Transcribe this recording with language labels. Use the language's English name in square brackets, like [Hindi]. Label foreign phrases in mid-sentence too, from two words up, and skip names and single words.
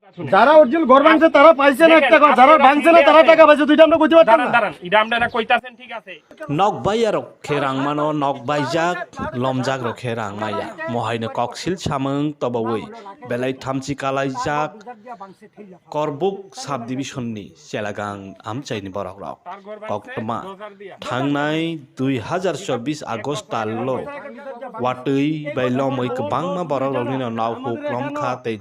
[Bangla] যারা অরিজিনাল ঘর ভাঙছে তারা পাইছে না একটা কথা, যারা ভাঙছে না তারা টাকা পাইছে, দুইটা আমরা কইতে পারতাম না। দাঁড়ান এটা আমরা কইতাছেন ঠিক আছে [Kok Borok] Nokbaya rokhe rangmano nokbaijak lomjak rokhe rangmaya mohaino koksil samung tobawi belai thamchi kalaijak korbuk subdivisionni chelagang amchaini borok rok koktoma thangnai 2024 August tallo watui bai lomoi kwbangma borok rokni naw huklomkha tei